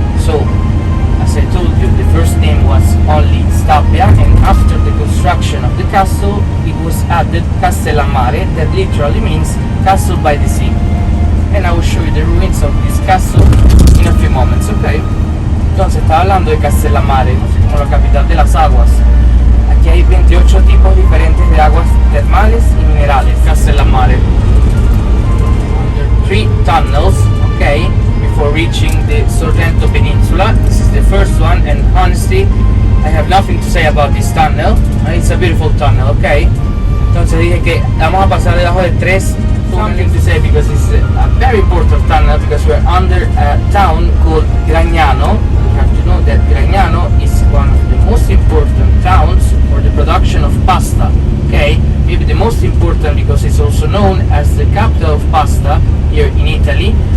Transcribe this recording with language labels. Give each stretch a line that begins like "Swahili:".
English: So, as I told you, the first name was only Stabia, and after the construction of the castle, it was added Castellammare, that literally means castle by the sea. And I will show you the ruins of this castle in a few moments, okay?
Spanish: Entonces, está hablando de Castellammare, como la capital de las aguas. Aquí hay 28 tipos diferentes de aguas termales y minerales, Castellammare.
English: There are 3 tunnels, okay, before reaching the Sorrento Peninsula. This is the first one, and honestly, I have nothing to say about this tunnel. It's a beautiful tunnel, okay.
Spanish: Entonces dije que vamos a pasar debajo de 3.
English: Something to say because it's a very important tunnel, because we're under a town called Gragnano. You have to know that Gragnano is one of the most important towns for the production of pasta, okay? Maybe the most important because it's also known as the capital of pasta here in Italy.